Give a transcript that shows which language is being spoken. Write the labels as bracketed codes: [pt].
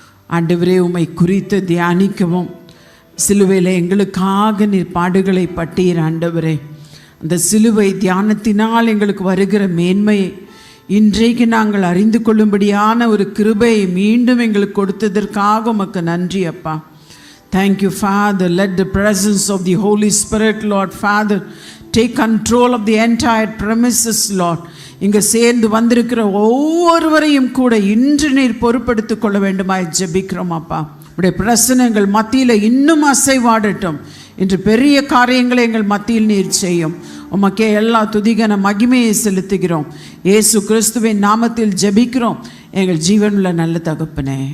[ta] ஆண்டவரே, உம்மை குறித்து தியானிக்கவும், சிலுவையில் எங்களுக்காக நீர் பாடுகளை பட்டீர் ஆண்டவரே. அந்த சிலுவை தியானத்தினால் எங்களுக்கு வருகிற மேன்மையை இன்றைக்கு நாங்கள் அறிந்து கொள்ளும்படியான ஒரு கிருபையை மீண்டும் எங்களுக்கு கொடுத்ததற்காக உமக்கு நன்றி அப்பா. [en] Thank you, Father. Let the presence of the Holy Spirit, Lord Father, take control of the entire premises, Lord. [ta] இங்கே சேர்ந்து வந்திருக்கிற ஒவ்வொருவரையும் கூட இன்று நீர் பொறுப்படுத்திக் கொள்ள வேண்டுமாய் ஜெபிக்கிறோம் அப்பா. உடைய பிரசன்னம் எங்கள் மத்தியில் இன்னும் அசைவாடட்டும். இன்று பெரிய காரியங்களை எங்கள் மத்தியில் நீர் செய்யும். உமக்கே எல்லா துதிகன மகிமையை செலுத்துகிறோம். இயேசு கிறிஸ்துவின் நாமத்தில் ஜெபிக்கிறோம் எங்கள் ஜீவனுள்ள நல்ல தகப்பனே.